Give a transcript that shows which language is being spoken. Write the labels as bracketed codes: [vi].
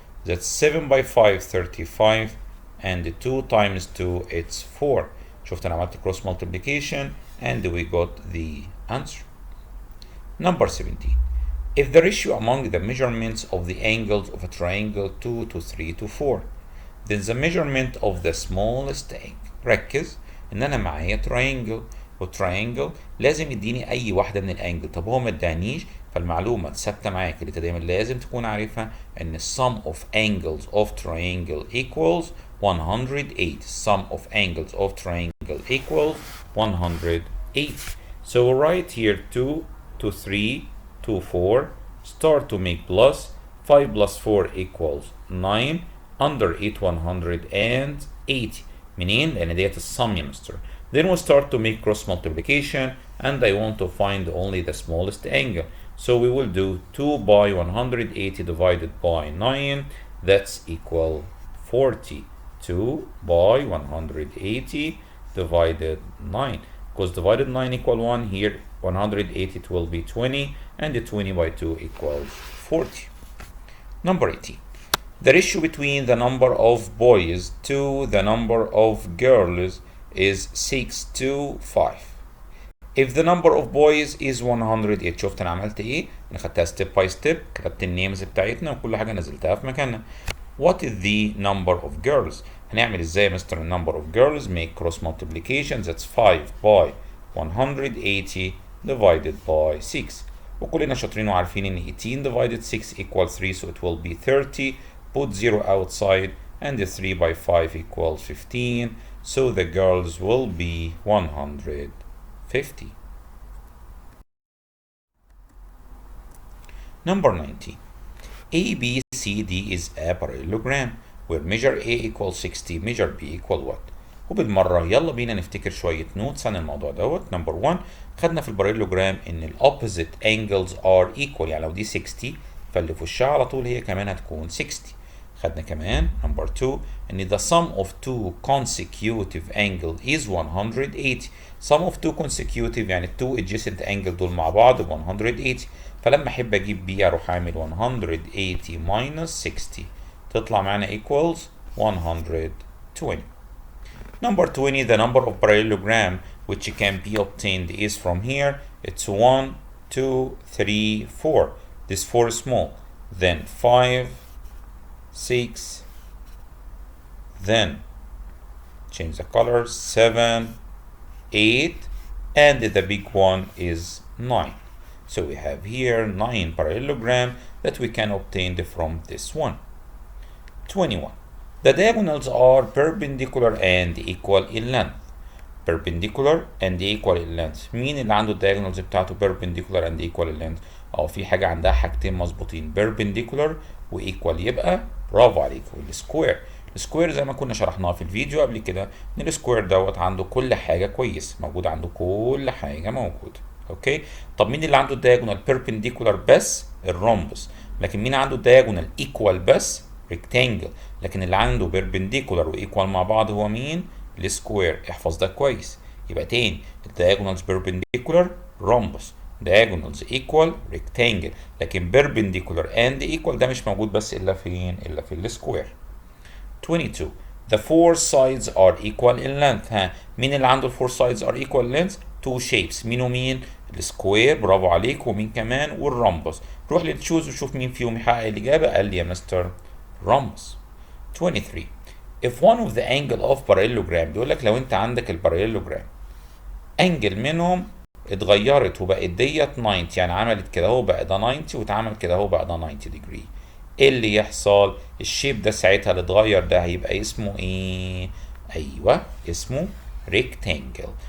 [en] That's 7 by 5 35 and 2 times 2 it's 4. [ar] شفت انا عملت [en] cross multiplication and we got the answer. Number 17. If the ratio among the measurements of the angles of a triangle 2 to 3 to 4, then the measurement of the smallest angle. [ar] ركز ان انا معايا triangle والتراينجل لازم يديني اي واحده من الانجل. طب هو ما ادانيش، فالمعلومه ثابته معاك اللي انت دايما لازم تكون عارفها ان [en] sum of angles of triangle equals 180. Sum of angles of triangle equals 180. So we'll write here 2 to 3 to 4. Start to make plus. 5 plus 4 equals 9. Under it 180. [ar] منين؟ لأن ديت السم يا مستر. [en] Then we'll start to make cross multiplication and I want to find only the smallest angle. So we will do 2 by 180 divided by 9. That's equal 40. 2 by 180 divided 9. Because divided 9 equal 1 here, 180 it will be 20 and the 20 by 2 equals 40. Number 18. The ratio between the number of boys to the number of girls is 6 to 5. if the number of boys is 108. [ar] شفت انا عملت ايه؟ انا خدتها ستيب باي ستيب، كتبت النيمز بتاعتنا وكل حاجه نزلتها في مكانها. [en] what is the number of girls؟ [ar] هنعمل ازاي يا مستر [en] number of girls؟ make cross multiplication. that's 5 by 180 divided by 6. [ar] وكلنا شاطرين وعارفين ان [en] 18 divided 6 equals 3, so it will be 30. put 0 outside and the 3 by 5 equals 15, so the girls will be 150. Number 19. A, B, C, D is a parallelogram where measure A equals 60, measure B equal what؟ [ar] وبالمرة يلا بينا نفتكر شوية نوتس عن الموضوع دوت. نمبر 1 خدنا في الباراليلوجرام ان الأوبوزيت [en] angles are equal، [ar] يعني لو دي 60 فاللي في وشها على طول هي كمان هتكون 60. خدنا كمان نمبر 2 ان [en] the sum of two consecutive angle is 180. sum of two consecutive يعني two adjacent angle [ar] دول مع بعض ب 180. فلما احب اجيب بي اروح اعمل 180 [en] minus 60 [ar] تطلع معانا [en] equals 120. Number 20, the number of parallelogram which can be obtained is from here. It's 1, 2, 3, 4. This 4 is small. Then 5, 6. Then change the color. 7, 8. And the big one is 9. So we have here 9 parallelogram that we can obtain from this one. 21. The diagonals are perpendicular and equal in length. Perpendicular and equal in length. [ar] مين اللي عنده الدياجونالز بتاعته [en] perpendicular and equal in length؟ [ar] في حاجة عندها حاجتين مظبوطين perpendicular و equal، يبقى برافو عليك. والسكوير، السكوير زي ما كنا شرحناه في الفيديو قبل كده ان السكوير دوت عنده كل حاجة كويس، موجود عنده كل حاجة موجودة. اوكي، طب مين اللي عنده الدياجونال perpendicular بس؟ الرومبس. لكن مين عنده الدياجونال equal بس؟ ريكتانجل. لكن اللي عنده بيربنديكولار وايكوال مع بعض هو مين؟ السكوير. احفظ ده كويس. يبقى تاني الدياجونالز بيربنديكولار رومبس، [en] diagonals equal rectangle، [ar] لكن [en] perpendicular and equal [ar] ده مش موجود بس الا فين؟ الا في السكوير. [en] 22 the four sides are equal in length. [ar] مين اللي عنده الفور [en] sides are equal in length؟ two shapes. [ar] مين ومين؟ السكوير، برافو عليك، ومين كمان؟ والرومبس. روح للتشوز وشوف مين فيهم يحقق الاجابه. قال لي يا مستر رومبس. [en] 23 if one of the angle of parallelogram، [ar] بيقول لك لو انت عندك الباراليلوجرام انجل منهم اتغيرت وبقت ديت 90، يعني عملت كده اهو بقى ده 90 واتعمل كده اهو بقى ده 90 ديجري، ايه اللي يحصل؟ الشيب ده ساعتها اللي اتغير ده هيبقى اسمه ايه؟ ايوه اسمه ريكتانجل.